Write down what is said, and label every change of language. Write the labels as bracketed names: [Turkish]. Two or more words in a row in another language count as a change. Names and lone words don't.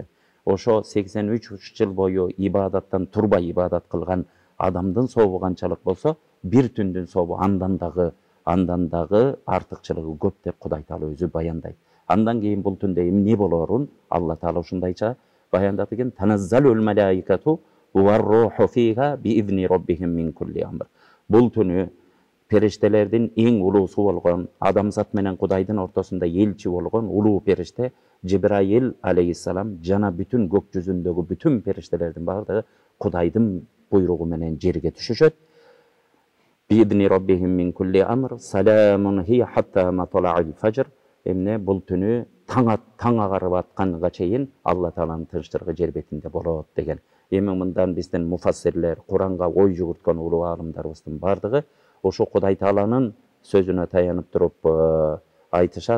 [Kyrgyz] Ошо 83 жыл бою ибадаттан турбай ибадат кылган адамдын сообу канчалык болсо, бир түндүн сообу андан дагы артыкчылыгы көп деп Кудай Таала өзү баяндайт. Андан кийин бул түндө эмне болорун Алла Таала ушундайча баяндады экен. [Arabic] تنزل الملائكة والروح فيها بإذن ربهم من كل أمر. [Kyrgyz] Бул түнү периштелердин эң улуусу болгон, адамзат менен Кудайдын ортосунда элчи болгон улуу периште Жибраил алейхиссалам жана бүтүн көк жүзүндөгү бүтүн периштелердин баардыгы Кудайдын буйругу менен жерге түшүшөт. [Arabic] بإذن ربهم من كل أمر سلام هي حتى مطلع الفجر. [Kyrgyz] Эмне бул түнү таң агарып атканга чейин Алла Тааланын тынчтыгы жер бетинде болот деген. Эми мындан биздин муфассирлер, Куранга ой жүгүрткөн улуу аалымдарыбыздын баардыгы ошо Кудай Тааланын сөзүнө таянып туруп айтышат.